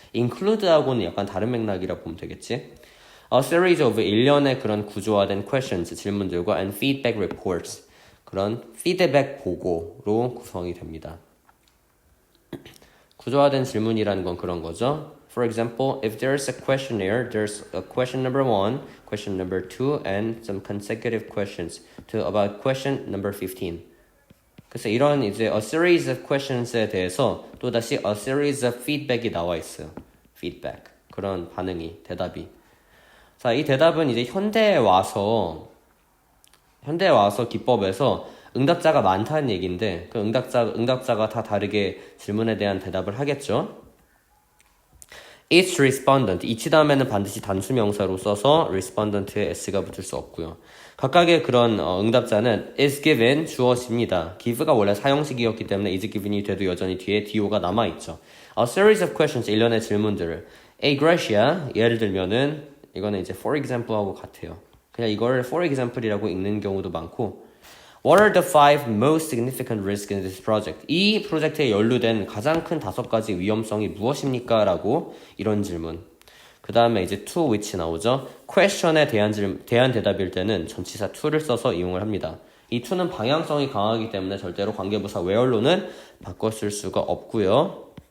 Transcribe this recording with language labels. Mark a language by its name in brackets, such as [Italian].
[Korean] include하고는 약간 다른 맥락이라 보면 되겠지. [English] A series of [Korean] 일련의 그런 구조화된 questions, 질문들과 [English] and feedback reports, [Korean] 그런 피드백 보고로 구성이 됩니다. 구조화된 질문이라는 건 그런 거죠. [English] For example, if there's a questionnaire, there's a question number 1, question number 2, and some consecutive questions to about question number 15. [Korean] 그래서 이런 이제 [English] a series of questions [Korean] 에 대해서 또다시 [English] a series of feedback [Korean] 이 나와 있어요. feedback. 그런 반응이, 대답이. 자, 이 대답은 이제 현대에 와서 기법에서 응답자가 많다는 얘기인데 그 응답자가 다 다르게 질문에 대한 대답을 하겠죠. [English] Each respondent, [Korean] each 다음에는 반드시 단수 명사로 써서 respondent에 s가 붙을 수 없고요. 각각의 그런 응답자는 [English] is given, [Korean] 주어집니다. give가 원래 사형식이었기 때문에 is given이 돼도 여전히 뒤에 do가 남아있죠. [English] A series of questions, [Korean] 일련의 질문들을. A Gracia, 예를 들면은 이거는 이제 [English] for example [Korean] 하고 같아요. 그냥 이걸 for example이라고 읽는 경우도 많고 [English] What are the 5 most significant risks in this project? [Korean] 이 프로젝트에 연루된 가장 큰 5가지 위험성이 무엇입니까? 라고 이런 질문. 그 다음에 이제 [English] to which [Korean] 나오죠. question에 대한 대답일 때는 전치사 to를 써서 이용을 합니다. 이 to는 방향성이 강하기 때문에 절대로 관계부사 where로는 바꿔 쓸 수가 없고요.